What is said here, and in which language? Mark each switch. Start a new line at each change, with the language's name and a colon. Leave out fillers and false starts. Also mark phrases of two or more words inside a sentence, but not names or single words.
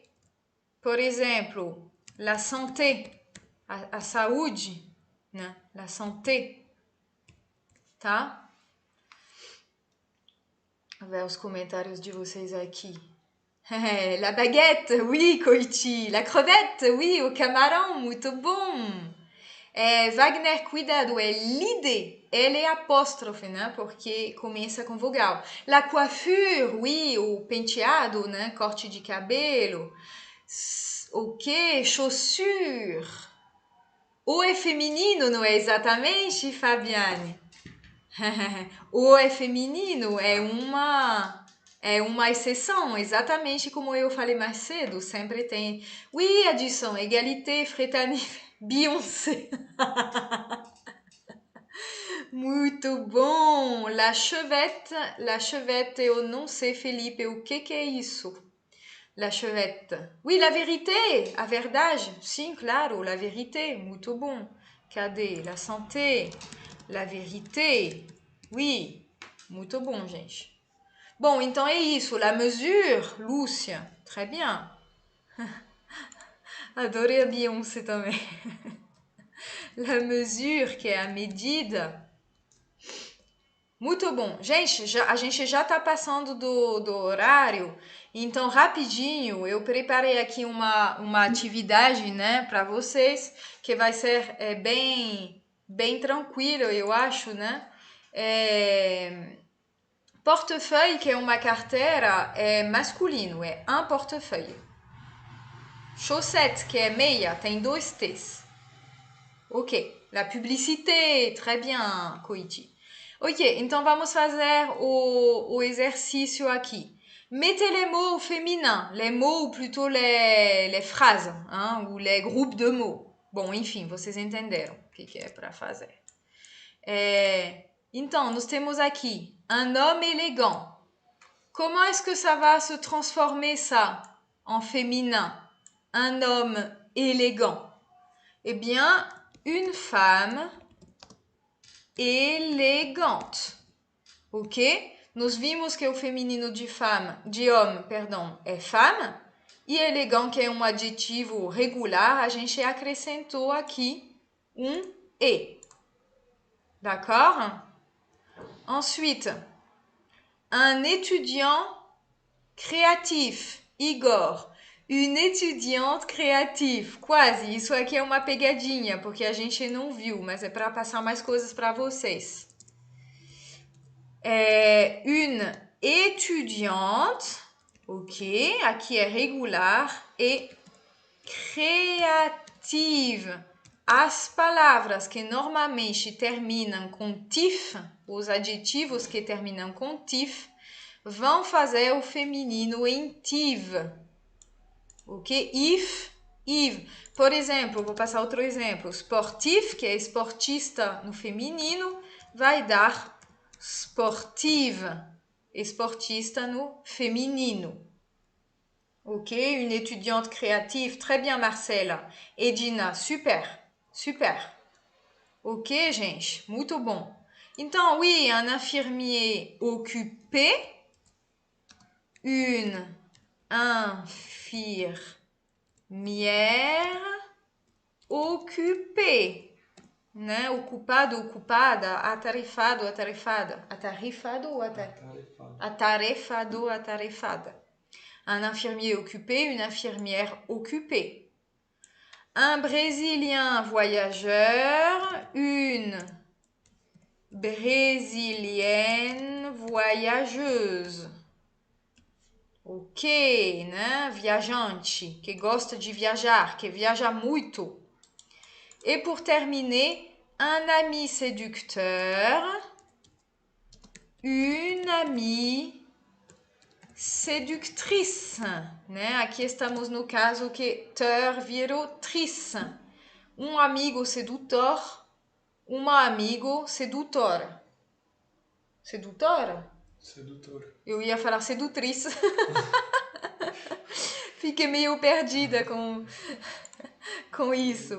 Portuguese: Por exemplo,
French: la santé,
Portuguese: a saúde, né?
French: La santé,
Portuguese: tá? Vou ver os comentários de vocês aqui.
French: La baguette, oui, Koichi. La crevette, oui,
Portuguese: o camarão, muito bom. Wagner, cuidado, é lide, ele é apóstrofe, né? Porque começa com vogal.
French: La coiffure, oui,
Portuguese: o penteado, né? Corte de cabelo. O que? Chaussure. O é feminino, não é exatamente, Fabiane? O é feminino, é uma exceção, exatamente como eu falei mais cedo, sempre tem.
French: Oui, Adilson, égalité, fraternité, Beyoncé.
Portuguese: Muito bom!
French: La chevette,
Portuguese: eu não sei, Felipe, o que é isso?
French: La chevette. Oui, la vérité,
Portuguese: a verdade. Sim, claro,
French: la vérité,
Portuguese: muito bom. Cadê?
French: La santé, la vérité. Oui,
Portuguese: muito bom, gente. Bom, então é isso.
French: La mesure, Lúcia. Très bien.
Portuguese: Adorei a Beyoncé também.
French: La mesure,
Portuguese: que é a medida. Muito bom. Gente, a gente já está passando do horário, então rapidinho eu preparei aqui uma atividade, né, para vocês, que vai ser bem tranquilo, eu acho, né? Portefeuille, que é uma carteira, é masculino, é
French: un portefeuille.
Portuguese: Chaussette, que é meia, tem 2 T's. Ok.
French: La publicité, très bien, Koichi.
Portuguese: Ok, então vamos fazer o exercício aqui.
French: Mettez les mots au féminin, les mots ou plutôt les phrases, hein, ou les groupes de mots.
Portuguese: Bom, enfim, vocês entenderam o que é para fazer. Então, nós temos aqui
French: un homme élégant. Comment est-ce que ça va se transformer ça en féminin? Un homme élégant. Eh bien, une femme élégante. Ok?
Portuguese: Nós vimos que o feminino de homme, perdão, é femme. E elegant, que é um adjetivo regular, a gente acrescentou aqui um E.
French: D'accord? Ensuite, un étudiant créatif. Igor. Une étudiante créative.
Portuguese: Quase. Isso aqui é uma pegadinha, porque a gente não viu, mas é para passar mais coisas para vocês.
French: Une étudiante.
Portuguese: Ok. Aqui é regular. E créative. As palavras que normalmente terminam com tif, os adjetivos que terminam com tif, vão fazer o feminino em tive. Ok? If, Yves. Por exemplo, vou passar outro exemplo. Sportif, que é esportista no feminino, vai dar sportive, esportista no feminino. Ok?
French: Une étudiante créative. Très bien, Marcela. Edina, super, super.
Portuguese: Ok, gente? Muito bom. Então,
French: oui, un infirmier occupé. Une infirmière occupée,
Portuguese: né? Ocupado, ocupada, atarefado, atarefada. Atarefado ou atarefado, atarefada.
French: Un infirmier occupé, une infirmière occupée. Un Brésilien voyageur, une brésilienne voyageuse.
Portuguese: Ok, né? Viajante, que gosta de viajar, que viaja muito.
French: E pour terminer, un ami séducteur, une amie séductrice,
Portuguese: né? Aqui estamos no caso que ter virou trice. Um amigo sedutor, uma amigo sedutora. Sedutora? Sedutor. Eu ia falar sedutriz. Fiquei meio perdida com isso.